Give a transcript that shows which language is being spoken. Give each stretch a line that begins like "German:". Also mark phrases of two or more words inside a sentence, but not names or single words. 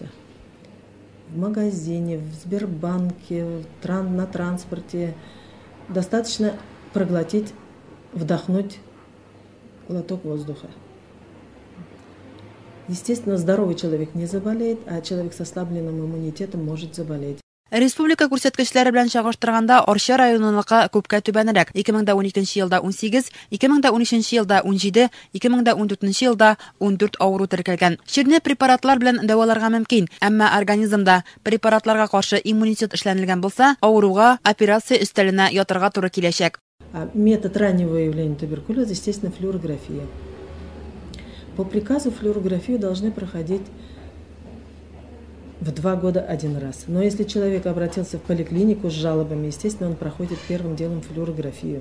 Russian: В магазине, в Сбербанке, на транспорте. Достаточно проглотить, вдохнуть глоток воздуха. Естественно, здоровый человек не заболеет, а человек с ослабленным иммунитетом может заболеть.
Tatar: Республика күрсәткечләре белән чагыштырганда Арча районыныкы күпкә түбәнрәк. 2012 елда 18, 2013 елда 17, 2014 елда 14 авыру теркәлгән. Чирне препаратлар белән дәваларга мөмкин, әмма организмда препаратларга каршы иммунитет эшләнелгән булса, авыруга операция өстәленә ятырга туры киләчәк.
Russian: Метод раннего выявления туберкулеза, естественно, флюорография. По приказу флюорографию должны проходить в 2 года 1 раз. Но если человек обратился в поликлинику с жалобами, естественно, он проходит первым делом флюорографию.